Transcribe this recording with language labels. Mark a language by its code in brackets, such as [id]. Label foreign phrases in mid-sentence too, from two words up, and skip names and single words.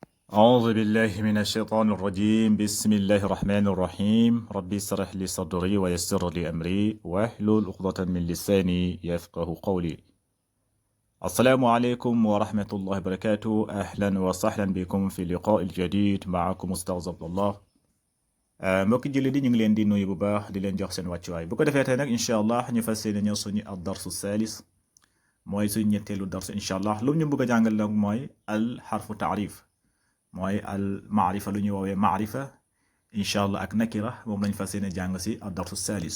[ar] أعوذ بالله من الشيطان الرجيم بسم الله الرحمن الرحيم ربي اشرح لي صدري ويسر لي أمري واحلل عقدة من لساني يفقه قولي. السلام عليكم ورحمة الله وبركاته. أهلا وسهلا بكم في اللقاء الجديد معكم أستاذ عبد الله. [wo] mbokki julli di ñu ngi leen di nuyu bu baax di leen jox seen wàccuwaay bu ko defee tey nag [ar] إن شاء الله [wo] ñu fas yéene ñëw suñu [ar] الدرس الثالث [wo] mooy suñu ñetteelu darsu [ar] إن شاء الله [wo] lu ñu bëgg a jàngal nag mooy [ar] الحرف التعريف [wo] mooy [ar] المعرفة [wo] lu ñuy woowee maarifa [ar] إن شاء الله [wo] ak nakira moom lañ fas yéene jàng si [ar] الدرس الثالث.